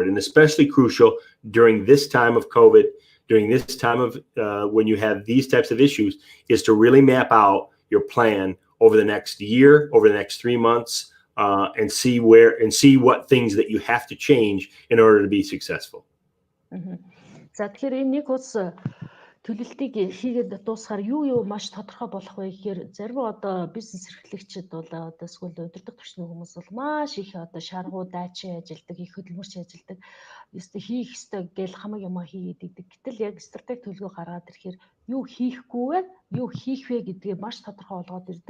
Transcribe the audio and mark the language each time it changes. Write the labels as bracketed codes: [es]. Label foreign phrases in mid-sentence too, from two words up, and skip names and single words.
[en] And especially crucial during this time of COVID, during this time of when you have these types of issues, is to really map out your plan over the next year, over the next 3 months, and see what things that you have to change in order to be successful. [mn] За тэгэхээр энэ нэг ус төлөвлөлтийг хийгээд дуусахаар юу маш тодорхой болох вэ гэхээр зарим одоо бизнес эрхлэгчид бол одоо эсвэл удирдах түвшний хүмүүс бол маш их одоо шаргуу дайчин ажилдаг, их хөдөлмөрч ажилдаг. Эсвэл хийх ёстой гэл хамаг юм хийгээд идэг. Гэтэл яг стратеги төлөвлөгөө гаргаад ирэхээр юу хийхгүй вэ, юу хийх вэ гэдгээ маш тодорхой болгоод ирдэг.